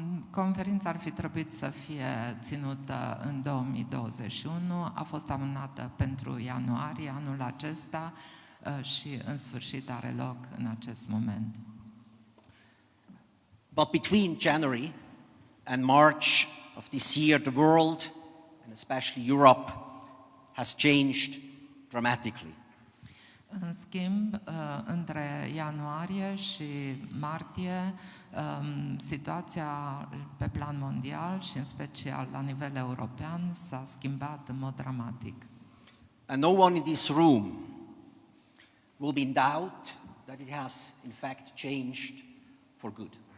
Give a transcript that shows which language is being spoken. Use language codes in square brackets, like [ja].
[ro] Conferința ar fi trebuit să fie ținută în 2021, a fost amânată pentru ianuarie anul acesta și în sfârșit are loc în acest moment. [en] But between January and March of this year, the world, and especially Europe, has changed dramatically. [ro] În schimb, între ianuarie și martie, situația pe plan mondial și în special la nivel european s-a schimbat în mod dramatic. [en] And no one in this room will be in doubt that it has in fact changed for good.